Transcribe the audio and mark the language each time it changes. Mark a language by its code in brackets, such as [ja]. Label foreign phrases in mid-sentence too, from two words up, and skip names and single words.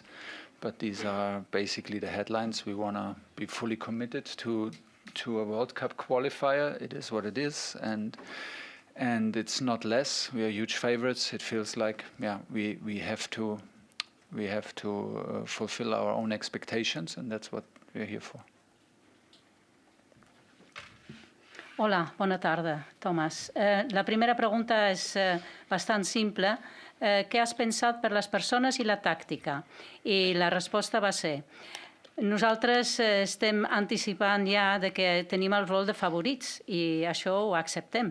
[en] But these are basically the headlines. We want to be fully committed to a World Cup qualifier. It is what it is, and it's not less. We are huge favorites. It feels like, yeah, we have to fulfill our own expectations, and that's what we're here for. [ca] Hola, bona tarda, Thomas. La primera pregunta és bastant simple. Què has pensat per les persones i la tàctica? I la resposta va ser: nosaltres estem anticipant ja de que tenim el rol de favorits i això ho acceptem.